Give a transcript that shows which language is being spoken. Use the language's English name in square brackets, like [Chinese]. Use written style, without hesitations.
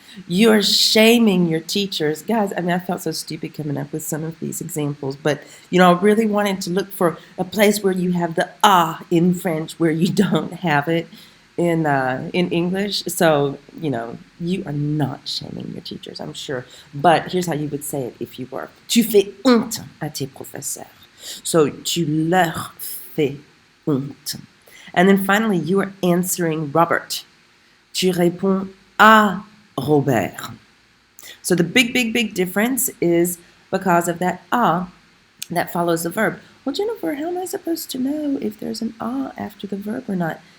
[English] You're shaming your teachers. Guys, I mean, I felt so stupid coming up with some of these examples, but, I really wanted to look for a place where you have the ah in French where you don't have it in English. So, you are not shaming your teachers, I'm sure. But here's how you would say it if you were. [French] Tu fais honte à tes professeurs. So, tu leur fais honte. [English] And then finally, you are answering Robert. [French] Tu réponds à Robert. [English] So the big difference is because of that a that follows the verb. Well, Jennifer, how am I supposed to know if there's an a after the verb or not?